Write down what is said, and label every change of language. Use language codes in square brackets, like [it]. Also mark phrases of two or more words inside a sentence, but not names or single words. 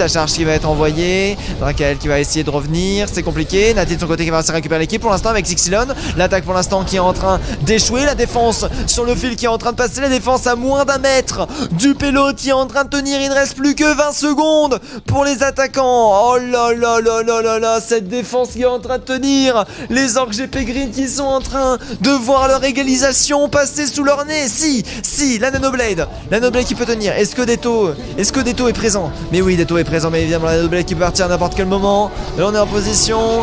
[fr] La charge qui va être envoyée. Drakel qui va essayer de revenir, c'est compliqué. Nati de son côté qui va récupérer l'équipe pour l'instant avec Xylon. L'attaque pour l'instant qui est en train d'échouer. La défense sur le fil qui est en train de passer. La défense à moins d'un mètre du payload qui est en train de tenir. Il ne reste plus que 20 secondes pour les attaquants. Oh là là là là là là, cette défense qui est en train de tenir. Les Orcs GP Green qui sont en train de voir leur égalisation passer sous leur nez. Si, la Nanoblade qui peut tenir. Est-ce que Detto est présent? Mais oui, Detto est présent, mais évidemment la Nanoblade qui peut partir à n'importe quel moment. Là on est en position.